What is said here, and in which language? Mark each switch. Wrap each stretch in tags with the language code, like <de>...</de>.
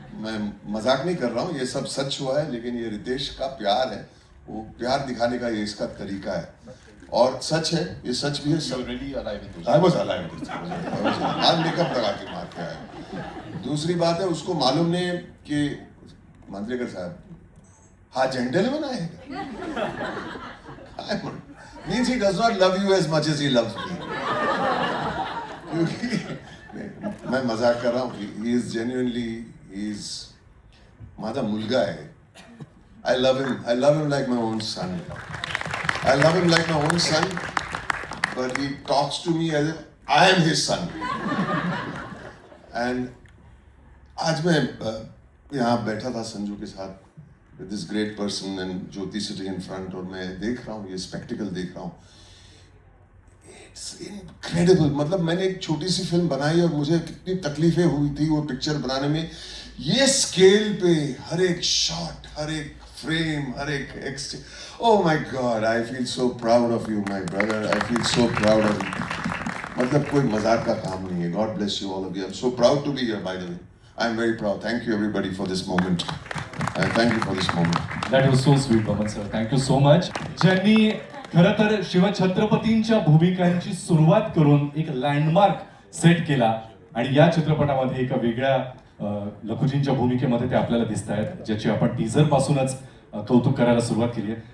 <hi>मैं मजाक नहीं कर रहा हूँ, ये सब सच हुआ है. लेकिन ये रितेश का प्यार है, वो प्यार दिखाने का ये इसका तरीका है, और सच है, ये सच भी है. सब</hi> <en>Really alive in those. I was alive in those.</en> <hi>आज मेकअप लगा के मार के आया. दूसरी बात है, उसको मालूम नहीं कि मंत्रेकर साहब हाँ जेंटलमैन आएगा.</hi> <en>Means he does not love you as much as he loves me.</en> <hi>क्योंकि मैं मजाक कर रहा हूँ.</hi> <en>He is genuinely,</en> <mr>He's माझा मुलगा आहे.</mr> <en>I love him like my own son. I love him like my own son, but he talks to me as if I am his son.</en> <hi>And आज मैं यहाँ बैठा था संजू के साथ</hi> <en>with this great person and Jyoti sitting in front,</en> <hi>और मैं देख रहा हूँ ये spectacle देख रहा हूँ.</hi> <en>It's incredible.</en> <hi>मतलब मैंने एक छोटी सी फिल्म बनाई और मुझे कितनी तकलीफें हुई थी वो पिक्चर बनाने में. ये स्केल पे हर एक शॉट, हर एक फ्रेम, हर एक</hi> <en>oh my God, I feel so proud of you, my brother. I feel so proud of you.</en> <hi>मतलब कोई मजाक का काम नहीं है.</hi> <en>God bless you all of you. I'm so proud to be here, by the way. I'm very proud. Thank you everybody for this moment. Thank you for this moment. That was so sweet Boman sir, thank you so much.</en> <mr>ज्यांनी खरं तर शिवछत्रपतींच्या भूमिकांची सुरुवात करून एक landmark set केला आणि या चित्रपटामध्ये एका वेगळ्या लखुजींच्या भूमिकेमध्ये ते आपल्याला दिसत आहेत, ज्याची आपण टीझर पासूनच कौतुक करायला सुरुवात केली आहे.</mr>